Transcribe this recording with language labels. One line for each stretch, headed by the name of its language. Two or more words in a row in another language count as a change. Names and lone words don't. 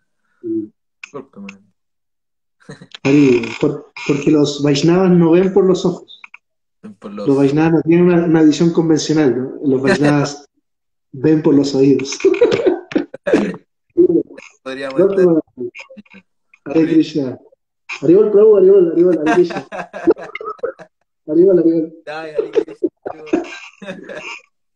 Spanish: Discúlpame. Porque los Vaishnavas no ven por los ojos. Por Los los... Vaishnavas no tienen una visión convencional, ¿no? Los Vaishnavas ven por los oídos. Podríamos estar... Hare Krishna. Haribol Prabhu, Haribol, Haribol, Hare Krishna. Haribol, Haribol. Ay, Hare Krishna.